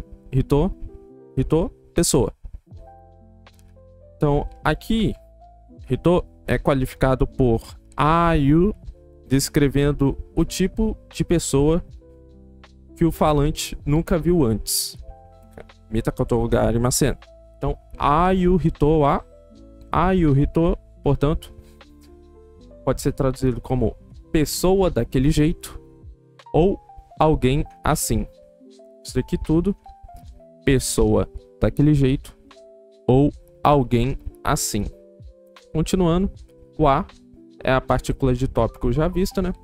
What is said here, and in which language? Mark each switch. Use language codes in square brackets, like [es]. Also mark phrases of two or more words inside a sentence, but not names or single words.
[pt] Hito, pessoa. Então, aqui, hito é qualificado por ayu, descrevendo o tipo de pessoa que o falante nunca viu antes. [ja] 見たことがありません. Então, ああいう人は、ああいう人, [pt] portanto, pode ser traduzido como pessoa daquele jeito ou alguém assim. Isso daqui tudo, pessoa daquele jeito ou alguém assim. Continuando, o a é a partícula de tópico já vista, né?